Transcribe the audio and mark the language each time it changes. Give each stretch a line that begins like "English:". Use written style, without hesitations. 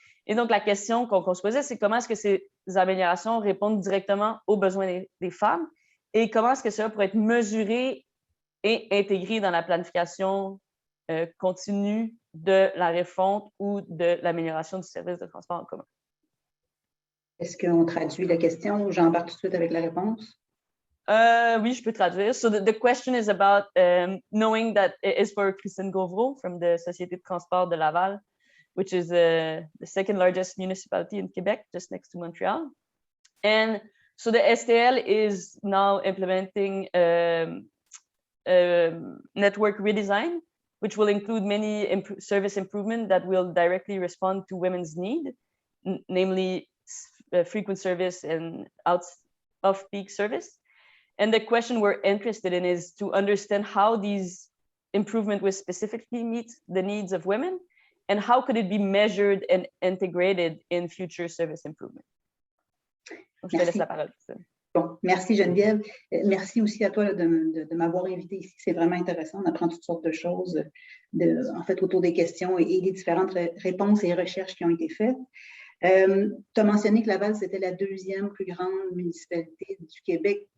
French: Et donc, la question qu'on se posait, c'est comment est-ce que ces améliorations répondent directement aux besoins des femmes, et comment est-ce que cela pourrait être mesuré et intégré dans la planification continue de la refonte ou de l'amélioration du service de transport en commun. Est-ce qu'on traduit la question ou j'embarque tout de suite avec la réponse? Oui, je peux traduire.
English: So the question is about knowing that it is for Christine Gauvreau from the Société de transport de Laval, which is the second largest municipality in Quebec, just next to Montreal. And so the STL is now implementing network redesign, which will include many service improvements that will directly respond to women's need, namely frequent service and off-peak service. And the question we're interested in is to understand how these improvements will specifically meet the needs of women, and how could it be measured and integrated in future service improvement.
French: Donc, je te laisse la parole. Bon, merci Geneviève. Merci aussi à toi de m'avoir invité ici. C'est vraiment intéressant. On apprend toutes sortes de choses en fait, autour des questions et des différentes réponses et recherches qui ont été faites. Tu as mentionné que Laval, c'était la deuxième plus grande municipalité du Québec.